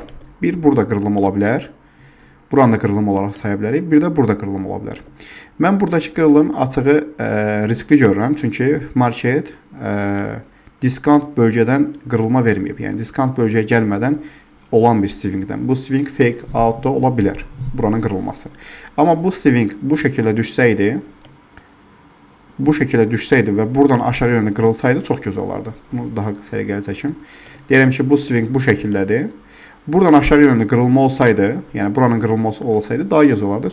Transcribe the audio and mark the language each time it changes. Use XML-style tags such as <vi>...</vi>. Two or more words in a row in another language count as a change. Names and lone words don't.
<az>Bir burada qırılım ola bilər. Buranı da qırılım olaraq saya bilərik. Bir də burada qırılım ola bilər. Mən buradakı qırılım açığı riskli görürəm. Çünki market diskant bölgədən qırılma verməyib. Yəni diskant bölgəyə gəlmədən olan bir swingdən. Bu</az> <en>swing fake out</en> <az>da ola bilər. Buranın qırılması. Amma bu swing bu şəkildə düşsəydi və buradan aşağı yönlü qırılsaydı çox gözəl olardı. Bunu daha səliqəli çəkim. Deyirəm ki, bu swing bu şəkildədir. Buradan aşağı yönlü qırılma olsaydı, yəni buranın qırılması olsaydı daha gözəl olardı.</az>